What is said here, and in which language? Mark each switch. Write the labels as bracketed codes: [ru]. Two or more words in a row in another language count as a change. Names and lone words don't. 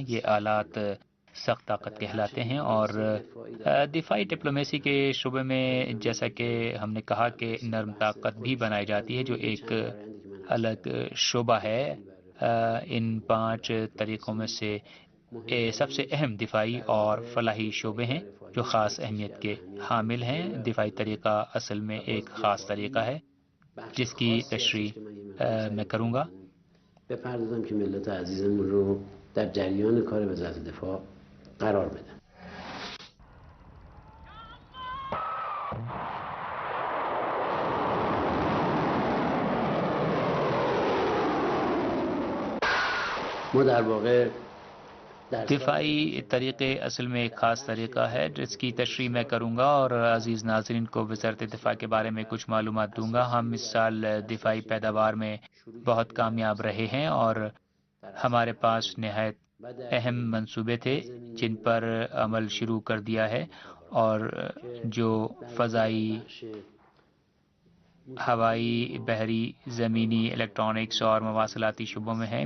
[ur] یہ آلات سخت طاقت کہلاتے ہیں، اور دفاعی ڈپلومیسی کے شعبے میں جیسا کہ ہم نے کہا کہ نرم طاقت بھی بنائی جاتی ہے، جو ایک الگ شعبہ ہے. ان 5 طریقوں میں سے سب سے اہم دفاعی اور فلاحی شعبے ہیں جو خاص اہمیت کے حامل ہیں. دفاعی طریقہ اصل میں ایک خاص طریقہ ہے جس کی تشریح میں کروں گا. [fa] بپردازم که ملت عزیزمون رو در جریان کار وزارت دفاع قرار بدم. ما در واقع [ur] دفاعی طریقے اصل میں ایک خاص طریقہ ہے جس کی تشریح میں کروں گا اور عزیز ناظرین کو وزارت دفاع کے بارے میں کچھ معلومات دوں گا. ہم اس سال دفاعی پیداوار میں بہت کامیاب رہے ہیں اور ہمارے پاس نہایت اہم منصوبے تھے جن پر عمل شروع کر دیا ہے اور جو فضائی، ہوائی، بحری، زمینی، الیکٹرانکس اور مواصلاتی شعبوں میں ہے.